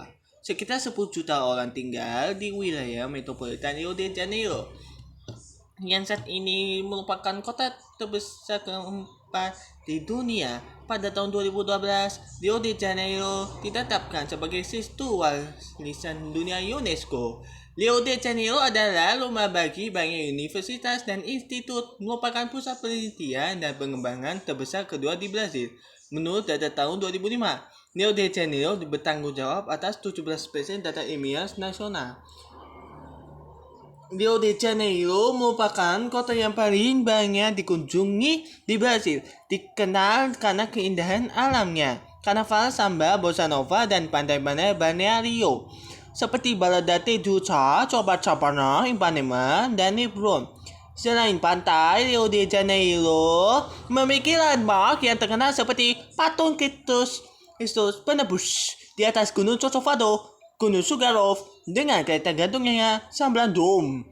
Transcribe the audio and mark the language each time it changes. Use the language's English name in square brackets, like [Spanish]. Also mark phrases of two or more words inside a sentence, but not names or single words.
[Indonesian] Sekitar 10 juta orang tinggal di wilayah metropolitan Rio de Janeiro, yang saat ini merupakan kota terbesar keempat di dunia. Pada tahun 2012, Rio de Janeiro ditetapkan sebagai situs warisan dunia UNESCO. Rio de Janeiro adalah rumah bagi banyak universitas dan institut, merupakan pusat penelitian dan pengembangan terbesar kedua di Brazil. Menurut data tahun 2005, Rio de Janeiro bertanggung jawab atas 17% data ilmiah nasional. Rio de Janeiro merupakan kota yang paling banyak dikunjungi di Brasil, dikenal karena keindahan alamnya, karnaval samba, bossa nova, dan pantai-pantai balneario seperti Baladate Dutra, Copacabana, Ipanema, dan Lebron. Selain pantai, Rio de Janeiro memiliki landmark yang terkenal seperti patung Kristus penebus di atas Gunung Corcovado, Gunung Sugarloaf dengan kereta gantungnya 9 dom.